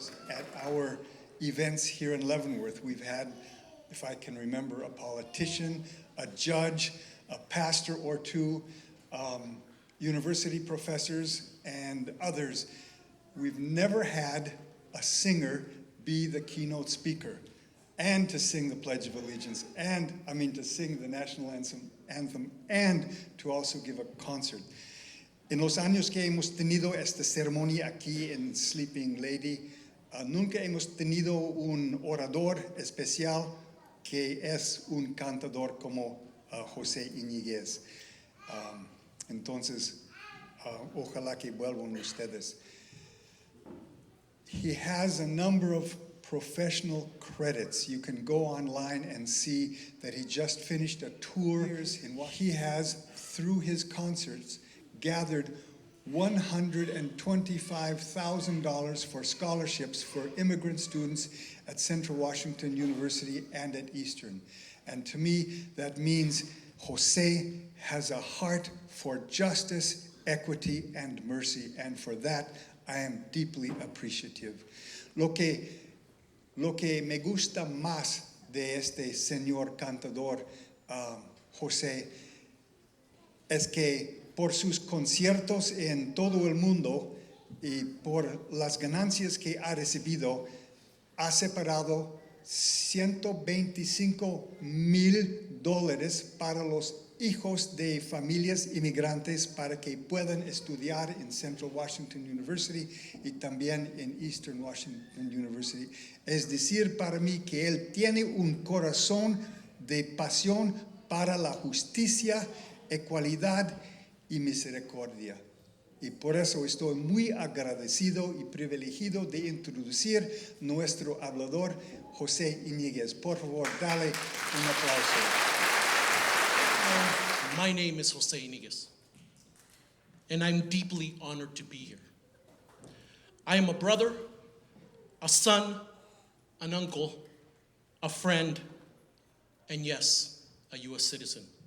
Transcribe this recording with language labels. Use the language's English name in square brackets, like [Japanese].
[English] At our events here in Leavenworth, we've had, if I can remember, a politician, a judge, a pastor or two, university professors, and others. We've never had a singer be the keynote speaker and to sing the Pledge of Allegiance, to sing the national anthem, and to also give a concert. [Spanish] En los años que hemos tenido esta ceremonia aquí en Sleeping Lady, nunca hemos tenido un orador especial que es un cantador como José Iniguez. Entonces, ojalá que vuelvan ustedes. [English] He has a number of professional credits. You can go online and see that he just finished a tour. He has, through his concerts, gathered $125,000 for scholarships for immigrant students at Central Washington University and at Eastern. And to me, that means Jose has a heart for justice, equity, and mercy. And for that, I am deeply appreciative. [Spanish] Lo que me gusta más de este señor cantador, Jose, es que por sus conciertos en todo el mundo y por las ganancias que ha recibido, ha separado $125,000 para los hijos de familias inmigrantes para que puedan estudiar en Central Washington University y también en Eastern Washington University. Es decir, para mí que él tiene un corazón de pasión para la justicia, equidad y misericordia. Y por eso estoy muy agradecido y privilegiado de introducir nuestro hablador, José Iniguez. Por favor, dale un aplauso. [English] My name is Jose Iniguez, and I'm deeply honored to be here. I am a brother, a son, an uncle, a friend, and yes, a U.S. citizen.